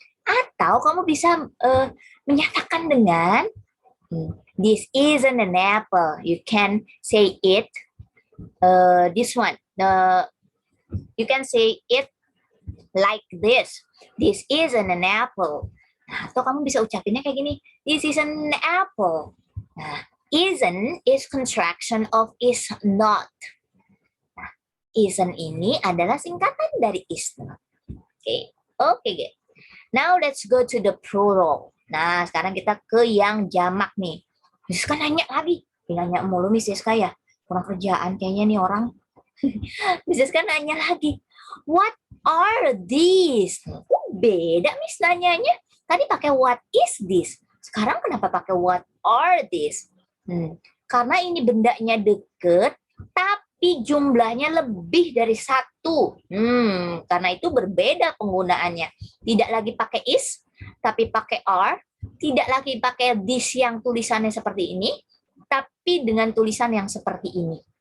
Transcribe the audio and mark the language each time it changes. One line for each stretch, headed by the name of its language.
Indonesian: Atau kamu bisa menyatakan dengan
English: this isn't an apple. You can say it this one. You can say it like this. This isn't an apple.
Indonesian: Nah, atau kamu bisa ucapinnya kayak gini.
English: This is an apple. Nah, isn't is contraction of is not.
Indonesian: Nah, isn't ini adalah singkatan dari is not. Oke, good.
English: Now let's go to the plural.
Indonesian: Nah, sekarang kita ke yang jamak nih. Miss Siska nanya lagi. Nanya mulu Miss Siska ya. Kurang kerjaan kayaknya nih orang. Miss Siska nanya lagi.
English: What are these?
Indonesian: Beda Miss nanyanya. Tadi pakai
English: what is this?
Indonesian: Sekarang kenapa pakai
English: what are these?
Indonesian: Karena ini bendanya deket, tapi jumlahnya lebih dari satu. Karena itu berbeda penggunaannya. Tidak lagi pakai is, tapi pakai are. Tidak lagi pakai this yang tulisannya seperti ini, tapi dengan tulisan yang seperti ini.